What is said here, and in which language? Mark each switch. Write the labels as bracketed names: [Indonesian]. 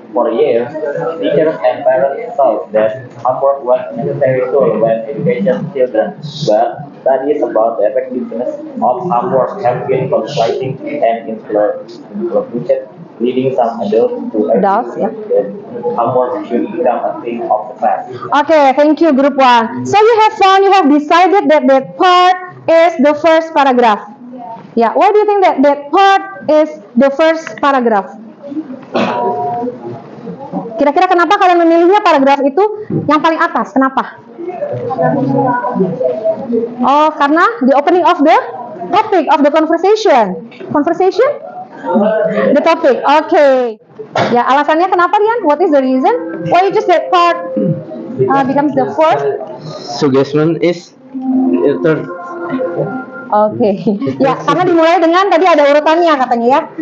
[English] For years, teachers and parents thought that homework was necessary tool when education children, but studies about the effectiveness of homework have been conflicting and inconclusive, leading some adults to Adults, yeah. that homework should become a thing of the past. Okay, thank you, group 1. So you have decided that that part is the first paragraph. Yeah, why do you think that that part is the first paragraph? [Indonesian] Kira-kira kenapa kalian memilihnya paragraf itu yang paling atas? Kenapa? Oh, karena [English] the opening of the topic of the conversation. Conversation? The topic. Okay. [Indonesian] Ya, alasannya kenapa, [English] Rian? What is the reason? Why just that part becomes the fourth? Suggestion is third. [Indonesian] Oke. Ya, karena dimulai dengan tadi ada urutannya katanya ya.